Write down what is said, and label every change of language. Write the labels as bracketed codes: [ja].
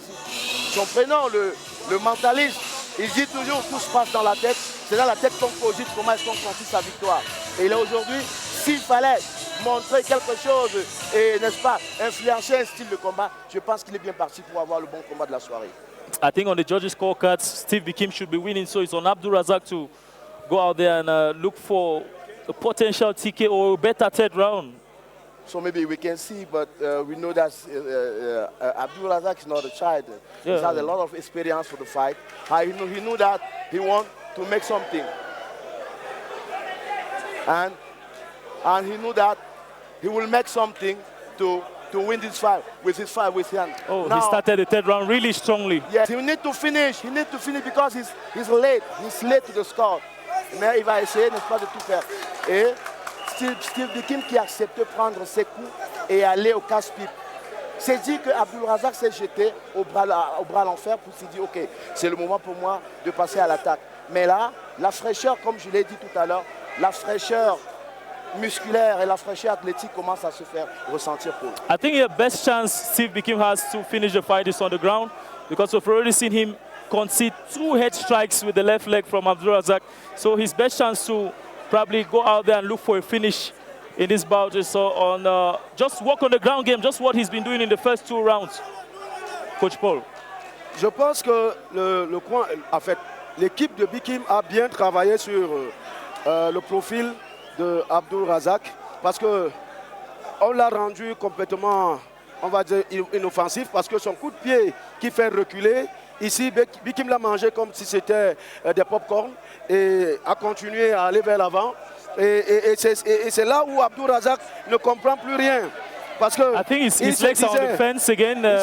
[fr] Son prénom, le mentaliste, il dit toujours tout se passe dans la tête. C'est dans la tête qu'on cogite comment est-ce qu'on construit sa victoire. Et là aujourd'hui, s'il fallait montrer quelque chose et, n'est-ce pas, influencer un style de combat, je pense qu'il est bien parti pour avoir le bon combat de la soirée. [en] I think on the judges' scorecards, Steve Bikim should be winning, so it's on Abdul Razak to go out there and look for a potential TK or a better third round. So maybe we can see, but we know that Abdul Razak is not a child. Yeah. He has a lot of experience for the fight. He knew that he wanted to make something. And he knew that he will make something to win this fight with his hand. Oh, now, he started the third round really strongly. Yes, he need to finish. He need to finish because he's late. He's late to the score. [fr] Mais il va essayer, n'est-ce pas, de tout faire. Et Steve Bikim qui a accepté de prendre ses coups et aller au casse-pipe. C'est dit que Abdul Razak s'est jeté au bras à l'enfer pour se dire, ok, c'est le moment pour moi de passer à l'attaque. Mais là, la fraîcheur, comme je l'ai dit tout à l'heure, la fraîcheur musculaire et la fraîcheur athlétique commence à se faire ressentir pour lui. [en] I think the best chance Steve Bikim has to finish the fight is on the ground, because we've already seen him concede 2 head strikes with the left leg from Abdul Razak. So his best chance to probably go out there and look for a finish in this bout is on just work on the ground game, just what he's been doing in the first 2 rounds. Coach Paul. [fr] Je pense que en fait, l'équipe de Bikim a bien travaillé sur le profil de Abdul Razak, parce qu'on l'a rendu complètement, on va dire, inoffensif, parce que son coup de pied qui fait reculer, ici Bikim l'a mangé comme si c'était des pop-corn et a continué à aller vers l'avant. Et c'est là où Abdul Razak ne comprend plus rien. Parce que [en] I think his legs are on the fence again.